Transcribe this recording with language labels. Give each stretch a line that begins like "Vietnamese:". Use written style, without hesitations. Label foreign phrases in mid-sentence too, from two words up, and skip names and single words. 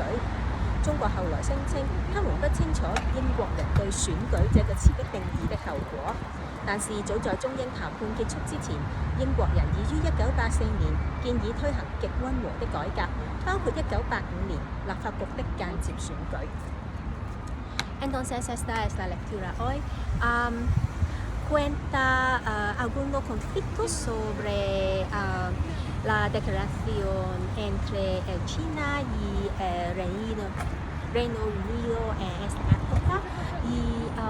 Chinese: 中國後來聲稱，他們不清楚英國人對選舉這個詞的定義的後果。但是早在中英談判結束之前，英國人已於1984年建議推行極溫和的改革，包括1985年立法局的間接選舉。
Spanish: Entonces esta es la lectura hoy. Cuenta algunos conflictos sobre la declaración entre China y Reino Unido en esta época y